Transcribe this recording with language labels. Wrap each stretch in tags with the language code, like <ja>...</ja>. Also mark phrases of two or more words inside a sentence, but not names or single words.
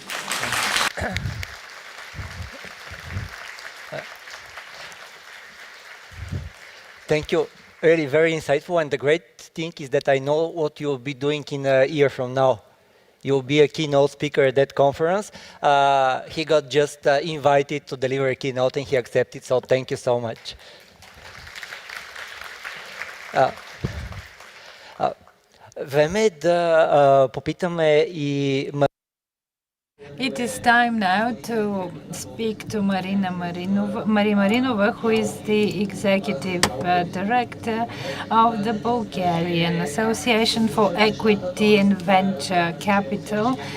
<en>Thank you. Really very insightful, and the great thing is that I know what you'll be doing in a year from now. You'll be a keynote speaker at that conference. He got just invited to deliver a keynote and he accepted, so thank you so much.</en> <bg>Време е да попитаме и...</bg> <en>It is time now to speak to Marie Marinova, who is the Executive Director of the Bulgarian Association for Equity and Venture Capital.</en>